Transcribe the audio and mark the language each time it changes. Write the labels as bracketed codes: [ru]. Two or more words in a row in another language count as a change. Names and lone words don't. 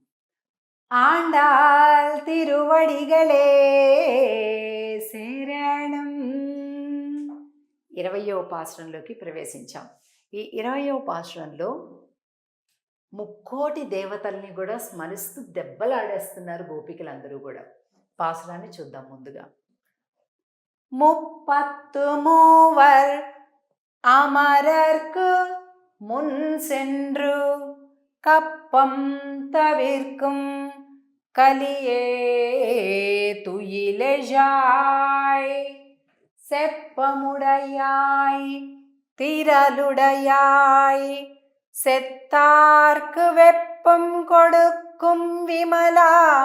[ta] ஆண்டாள் திருவடிகளே சரணம். [te] 20వ పాసురంలోకి ప్రవేశించాం. ఈ 20వ పాసురంలో ముక్కోటి దేవతల్ని కూడా స్మరిస్తూ దెబ్బలాడేస్తున్నారు గోపికలందరూ కూడా. పాసురాన్ని చూద్దాం ముందుగా. [ta] முப்பத்து மூவர் அமரர்க்கு முன் சென்று கப்பம் தவிர்க்கும் கலியே துயிலெழாய் செப்பமுடையாய் திரளுடையாய் செத்தார்க்கு வெப்பம் கொடுக்கும் விமலா